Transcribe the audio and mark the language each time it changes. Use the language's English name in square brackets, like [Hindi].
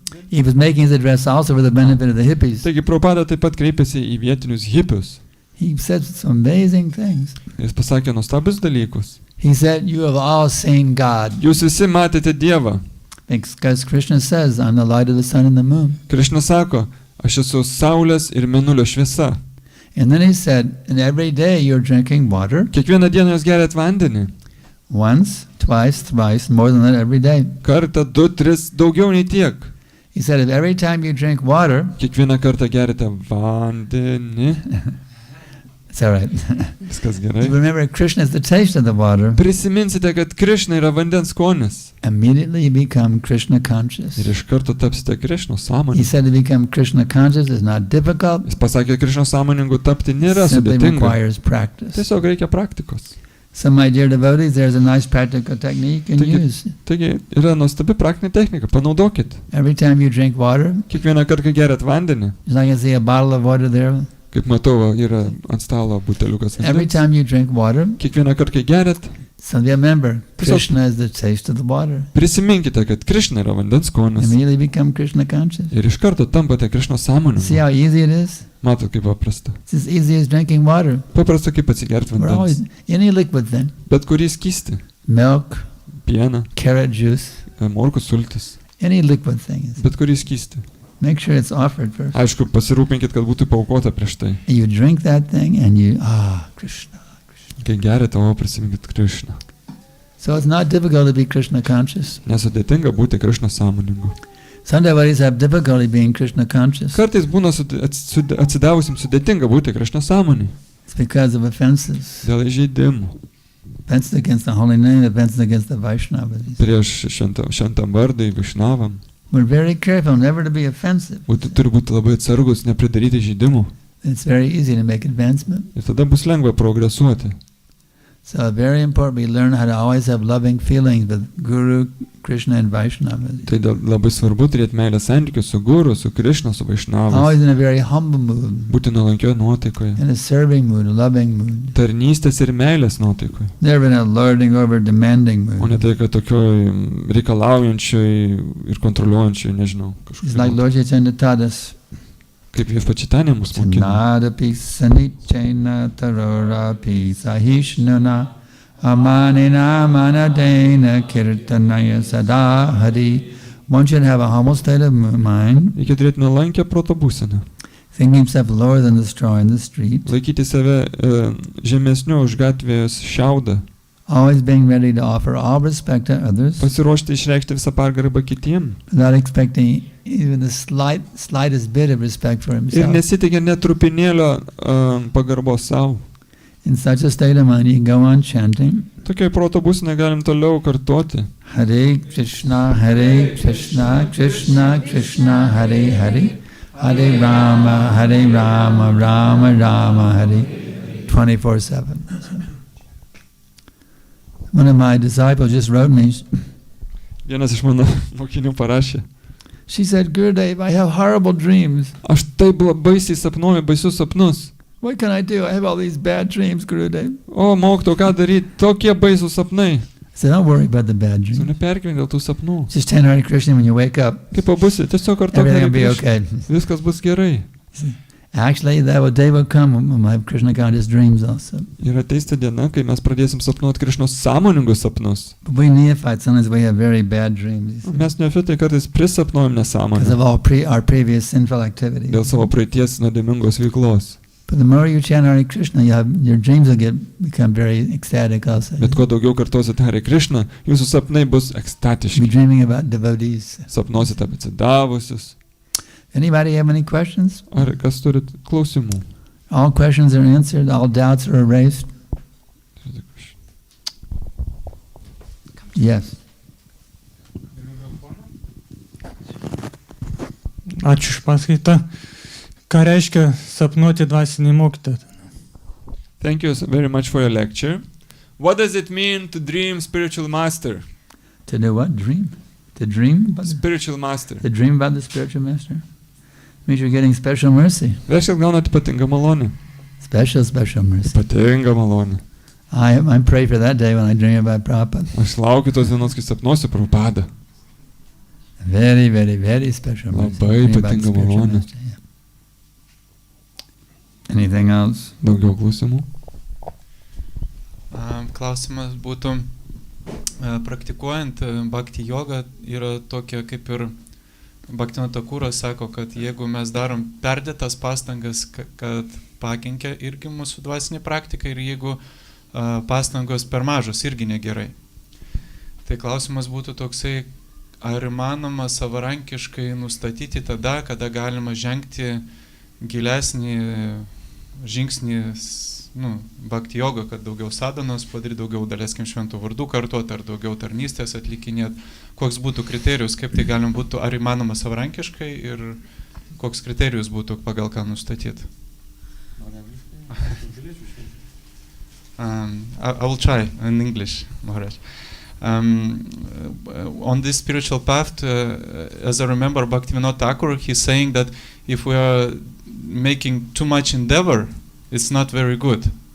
[English] He was making his address also for the benefit of the hippies. [Lithuanian] Taigi Prabhupada taip pat kreipėsi į vietinius hippius. [English] He said some amazing things. [Lithuanian] Jis pasakė nuostabius dalykus. [English] He said, you have all seen God. [Lithuanian] Jūs visi matėte Dievą. [English] Because Krishna says, I'm the light of the sun and the moon. [Lithuanian] Krishna sako, aš esu saulės ir mėnulio šviesa. [English] And then he said, and every day you're drinking water. [Lithuanian] Kiekvieną dieną jūs geriat vandenį. [English] Once, twice, thrice, more than that every day. [Lithuanian] Kartą, 2, 3, daugiau nei tiek. [English] He said, if every time you drink water, [Lithuanian] kiekvieną kartą gerite vandenį. [English] It's all right. [Lithuanian] Viskas gerai. [English] Remember, Krishna is the taste of the water. [Lithuanian] Prisiminsite, kad Krishna yra vandens skonis. [English] Immediately you become Krishna conscious. [Lithuanian] Ir iš karto tapsite Krishna sąmoningu. [English] He said to become Krishna conscious is not difficult. [Lithuanian] Jis pasakė, Krishna sąmoningu tapti nėra sudėtinga. [English] Simply requires practice. [Lithuanian] Tiesiog reikia praktikos. [English] So my dear devotees, there's a nice practical technique you can use. [Lithuanian] Taigi yra nuostabi praktinė technika, panaudokit. [English] Every time you drink water, [Lithuanian] kiekvieną kartą, kai geriat vandenį, [English] I can see a bottle of water there. [Lithuanian] Kaip matau, yra ant stalo buteliukas. [English] Every time you drink water, [Lithuanian] kiekvieną kartą, kai geriat, [English] so remember, Krishna is the taste of the water. [Lithuanian] Prisiminkite, kad Krishna yra vandens skonis. [English] Immediately become Krishna conscious. [Lithuanian] Ir iš karto tampate Krishna sąmoningu. [English] See how easy it is? [Lithuanian] Matot, kaip paprasta. [English] It's as easy as drinking water. [Lithuanian] Paprasta kaip atsigert vandens. [English] Any liquid then. [Lithuanian] Bet kurį skystį. [English] Milk, [Lithuanian] pieną, [English] carrot juice, [Lithuanian] morkų sultis. [English] Any liquid thing. [Lithuanian] Bet kurį skystį. [English] Make sure it's offered first. [Lithuanian] Aišku, pasirūpinkit, kad būtų paaukota prieš tai. [English] You drink that thing and you, Krishna, Krishna. [Lithuanian] Kai gerite, prisiminkit Krishna. [English] So it's not difficult to be Krishna conscious. [Lithuanian] Nesudėtinga būti Krishna sąmoningu. [English] Some devotees have difficulty being Krishna conscious. [Lithuanian] Kartais būna atsidavusim sudėtinga būti Krishna sąmoningu. [English] It's because of offenses. [Lithuanian] Dėl įžeidimų. [English] Offenses against the holy name, offenses against the Vaishnavas. [Lithuanian] Prieš šventam vardai, Vaishnavam. [English] We're very careful never to be offensive. [Lithuanian] Turi būti labai atsargus, nepridaryti žeidimų. [English] It's very easy to make advancement. [Lithuanian] Ir tada bus lengva progresuoti. [English] So very important we learn how to always have loving feelings with Guru, Krishna and Vaishnava. [Lithuanian] Tai labai svarbu turėti meilės santykius su Guru, su Krishna, su Vaishnavais. [English] Always in a very humble mood. [Lithuanian] Būti nuolankioje nuotaikoje. [English] In a serving mood, a loving mood. [Lithuanian] Tarnystės ir meilės nuotaikoje. [English] Never in a lording over, demanding mood. [Lithuanian] O ne tai, kad tokioj reikalaujančioj ir kontroliuojančioj, nežinau. [English] It's like Lord Chaitanya taught us. [Lithuanian] Kaip viešpačitanė mus mokina. [Sanskrit] Nadapi sanichena tarorapi sahishnuna amanina manadena kirtanaya sada hari. [English] One should have a humble state of mind. [Lithuanian] Reikia turėti nuolankę proto būseną. [English] Thinking himself lower than the straw in the street. [Lithuanian] Laikyti save žemesniu už gatvės šiaudą. [English] Always being ready to offer all respect to others. [Lithuanian] Pasiruošti išreikšti visą pagarbą kitiem. [English] Without expecting even the slightest bit of respect for himself. [Lithuanian] Ir nesitikė net trupinėlio pagarbos savo. [English] In such a state of mind, you can go on chanting. [Lithuanian] Tokiai proto būsenai galim toliau kartoti. [Sanskrit] Hare Krishna, Krishna Krishna, Hare Hare. Hare Rama, Rama Rama, Hare. [English] 24/7. One of my disciples just wrote me. [Lithuanian] Vienas iš mano mokinių parašė. [English] She said, Gurudev, I have horrible dreams. [Lithuanian] Aš taip baisiai sapnuoju, baisius sapnus. [English] What can I do? I have all these bad dreams, Gurudev. [Lithuanian] O, mokytojau, ką daryti? Tokie baisūs sapnai. [English] I said, don't worry about the bad dreams. [Lithuanian] Nepergyvenk dėl tų sapnų. [English] Just chant Hare Krishna when you wake up. [Lithuanian] Kaip pabusi, tiesiog kartok Hare Krishna. Viskas bus gerai. [English] Actually, that day will come when we'll have Krishna conscious dreams also. [Lithuanian] Ir ateis ta diena, kai mes pradėsim sapnuoti Krišnos sąmoningus sapnus. [English] But we neophytes, sometimes we have very bad dreams. [Lithuanian] Mes neofitai kartais prisapnuojam nesąmonę. [English] Because of all our previous sinful activities. [Lithuanian] Dėl savo praeities nuodėmingos veiklos. [English] But the more you chant Hare Krishna, your dreams will become very ecstatic also. [Lithuanian] Bet kuo daugiau kartosite Hare Krishna, jūsų sapnai bus ekstatiški. [English] You're dreaming about devotees. [Lithuanian] Sapnosite apie atsidavusius. [English] Anybody have any questions? [Lithuanian] Ar kas turit klausimų? [English] All questions are answered, all doubts are erased. Yes. [Lithuanian] Ačiū už paskaitą. Ką reiškia sapnuoti dvasinį mokytoją? [English] Thank you very much for your lecture. What does it mean to dream spiritual master? To do what? Dream? To dream about spiritual master. To dream about the spiritual master? Means you're getting special mercy. [Lithuanian] Reiškia, gaunate ypatingą malonę. [English] Special mercy. [Lithuanian] Ypatingą malonę. [English] I pray for that day when I dream about Prabhupada. [Lithuanian] Aš laukiu tos dienos, kai sapnuosiu Prabhupadą. [English] Very, very, very special mercy. [Lithuanian] Labai ypatinga malonė. [English] Anything else? [Lithuanian] Daugiau klausimų? Klausimas būtų, praktikuojant bhakti jogą yra tokia kaip ir Bhaktivinoda Thakuras sako, kad jeigu mes darom perdėtas pastangas, kad pakenkia irgi mūsų dvasinė praktika ir jeigu pastangos per mažos irgi negerai. Tai klausimas būtų toksai, ar įmanoma savarankiškai nustatyti tada, kada galima žengti gilesnį žingsnį bhakti jogą, kad daugiau sadhanos padaryti, daugiau daleiskim šventų vardų kartuoti, ar daugiau tarnystės atlikinėti. Koks būtų kriterijus, kaip tai galim būtų, ar įmanoma savarankiškai ir koks kriterijus būtų pagal ką nustatyti? [English] I will try in English, Maharaj. On this spiritual path, as I remember Bhaktivinoda Thakur, he's saying that if we are making too much endeavor, it's not very good.